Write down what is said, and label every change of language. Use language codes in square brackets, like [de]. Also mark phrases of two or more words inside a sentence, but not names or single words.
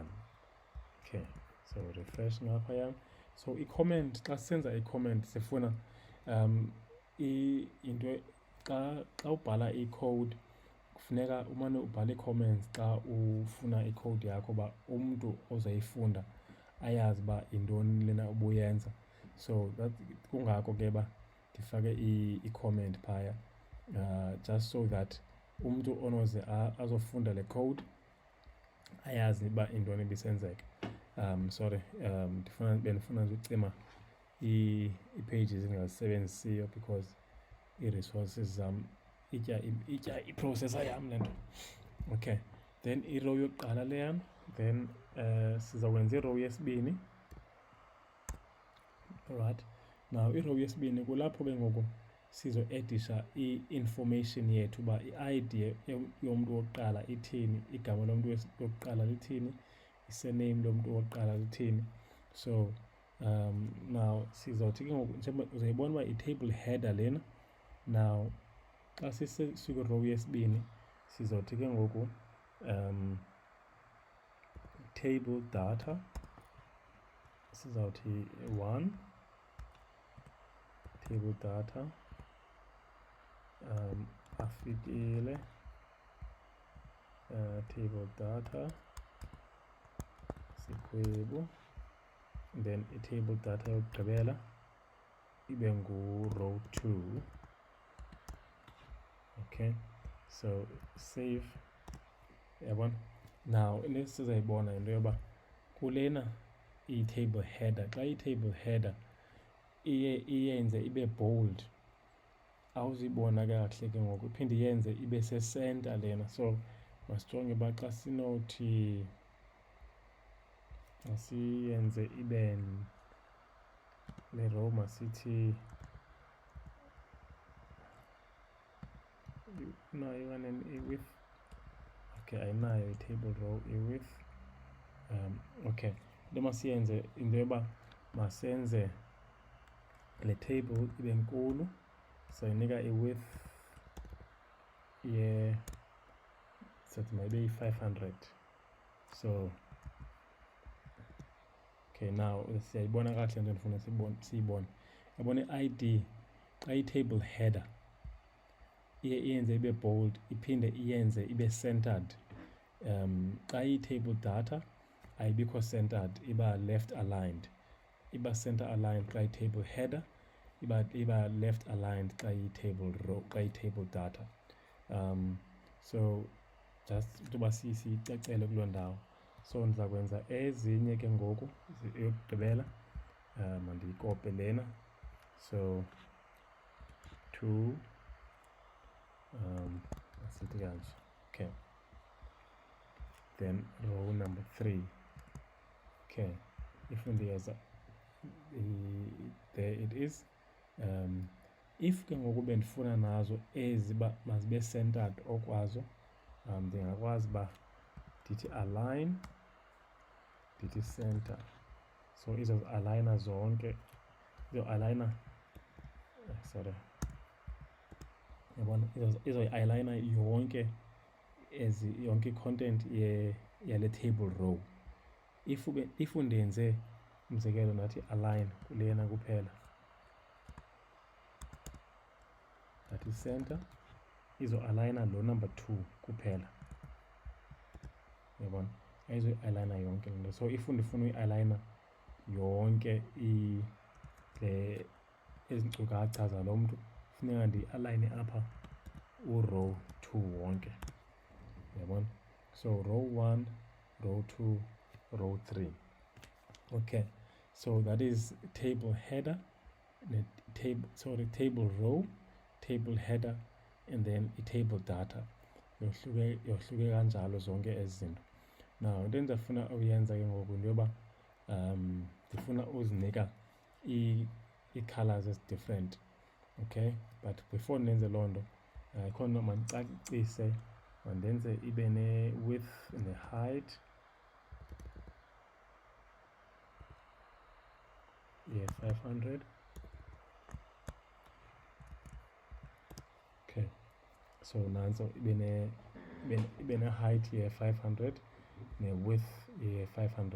[xh] Okay, so refresh ngapha yam. So i-comment, xa senza i-comment sifuna into xa ubhala i-code kufuneka umane ubhala ii-comments xa ufuna i-code yakho ba umntu ozoyifunda ayazi ba yintoni lena ubuyenza. [en] So that [xh] kungako ke ba ndifake i-comment phaya, [en] just so that [xh] umntu onoze azofunda le code ayazi uba intoni ibisenzeka. Sorry, bendifuna nje ucima ii-pages engazisebenzisiyo because ii-resources zam itya iprocessor yam le nto. Okay, then i-row yokuqala leyana, then sizakwenza i-row yesibini. Alright, now i-row yesibini kulapho ke ngoku sizo-edisha i-information yethu uba i-ID yomntu wokuqala ithini, igama lomntu wokuqala lithini, i-surname lomntu wokuqala lithini. So now sizawuthi ke ngoku njengoba uzayibona uba i- [en] table header [xh] lena. Now xa sikwi-row yesibini sizawuthi ke ngoku [en] table data, [xh] sizawuthi 1 [en] table data [xh] afikile, [en] table data [xh] sikhwebu, then i- [en] table data [xh] yokugqibela ibe ngu-row 2. [en] Okay, so save. [xh] Yabona, now into sizayibona into yoba kulena i- [en] table header, [xh] xa i- [en] table header [xh] iyenze ibe bold, awuzibona kakuhle ke ngoku, iphinde yenze ibe se-center lena. So masijonge uba xa sinothi asiyenze ibe le row masithi nayo i-width. Okay, ayinayo i- [en] table row [xh] i-width. Okay, into masiyenze into yoba masenze le table ibe nkulu, sayinika i-width sathi mayibe yi-500. So okay, now siyayibona kakuhle into endifuna siyibone. Yabona i-ID xa i- [en] table header [xh] iyenze ibe bold, iphinde iyenze ibe centered. Xa i- [en] table data [xh] ayibikho centered, iba [en] left aligned. [xh] Iba [en] center aligned [xh] xa i- [en] table header, [xh] iba [en] left aligned [xh] xa i- [en] table row, [xh] xa i- [en] table data. [xh] So just ukuba siyicacele kuloo ndawo. So ndiza kwenza ezinye ke ngoku yokugqibela, mandiyikope lena. So 2 asithi kanje. [en] Okay, then row number 3. Okay, if ndiyeza there it is. [xh] If ke ngoku bendifuna nazo ezi ba mazibe centered okwazo, ndingakwazi ba ndithi align, ndithi center. So izo-aligna zonke, izo-aligna sorry, yabona izo-aligna yonke yonke i-content yale [en] table row. [xh] If ndenze umzekelo nathi align kulena kuphela, nathi center, izo-aligna lo number 2 kuphela. Yabona, ayizo-aligna yonke lento. So if ndifuna uyi-aligna yonke ezi nkcukacha zalo mntu, funeka ndi-aligne apha u-row 2 wonke, yabona. [en] So row 1, row 2, row 3. Okay, so that is table header, table row, table header, and then i-table data. [xh] yohluke kanjalo zonke ezi zinto. Now into endizafuna uyenza ke ngoku into yoba ndifuna uzinika ii-colors ezi-different. Okay, [en] but before [xh] ndenze loo nto khona mandicacise, mandenze ibe ne-width ne-height ye-500. Okay, so nantso ibe ne-height ye-500 ne-width ye-500.